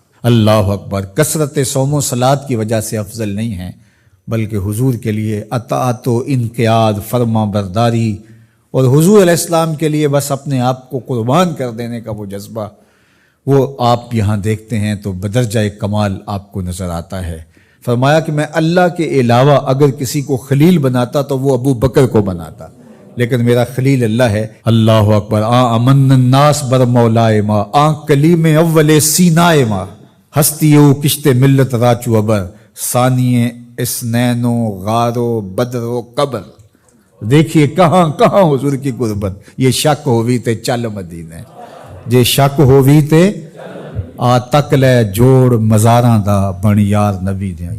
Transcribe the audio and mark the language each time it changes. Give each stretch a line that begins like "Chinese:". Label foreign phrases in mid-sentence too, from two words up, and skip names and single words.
Arabic: اللہ اکبر،
Urdu: کثرت صوم و صلات کی وجہ سے افضل نہیں ہیں، بلکہ حضور کے لیے اطاعت و انقیاد، فرما برداری، اور حضور علیہ السلام کے لیے بس اپنے آپ کو قربان کر دینے کا وہ جذبہ، وہ آپ یہاں دیکھتے ہیں تو بدرجہ کمال آپ کو نظر آتا ہے۔ فرمایا کہ میں اللہ کے علاوہ اگر کسی کو خلیل بناتا تو وہ ابو بکر کو بناتا، لیکن میرا خلیل اللہ ہے۔
Arabic: اللہ اکبر،
Persian: امن الناس بر مولائے ما، کلیم اول سینائے ما، ہستیو کشت ملت راچو ابر، ثانیے اسنین و غار و بدر و قبر۔
Urdu: دیکھیے کہاں کہاں حضور کی قربت۔
Punjabi: یہ شک ہووی تے چل مدینے، جے شک ہووی تے آ تک لے جوڑ مزاراں دا بن یار نبی دے۔